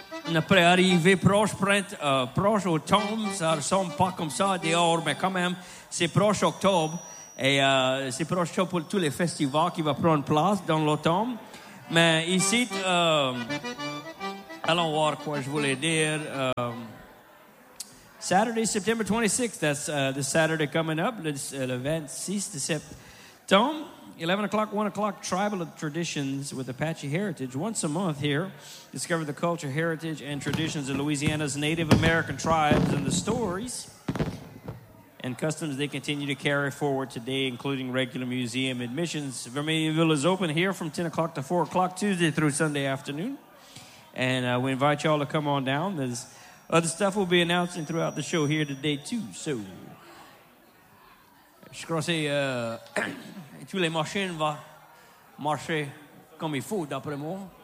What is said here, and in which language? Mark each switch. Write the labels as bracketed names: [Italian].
[French] On a préarrivé proche, proche automne. Ça ressemble pas comme ça dehors, mais quand même, c'est proche octobre. Et c'est proche pour tous les festivals qui vont prendre place dans l'automne. Mais ici, allons voir quoi je voulais dire. [English] Saturday, September 26th, that's the Saturday coming up, [French] le 26 de septembre. [English] 11 o'clock, 1 o'clock, Tribal Traditions with Apache Heritage. Once a month here, discover the culture, heritage, and traditions of Louisiana's Native American tribes and the stories and customs they continue to carry forward today, including regular museum admissions. Vermillionville is open here from 10 o'clock to 4 o'clock Tuesday through Sunday afternoon. And we invite y'all to come on down. There's other stuff we'll be announcing throughout the show here today, too. [French] So, je crois que tous les machines vont marcher comme il faut, d'après moi.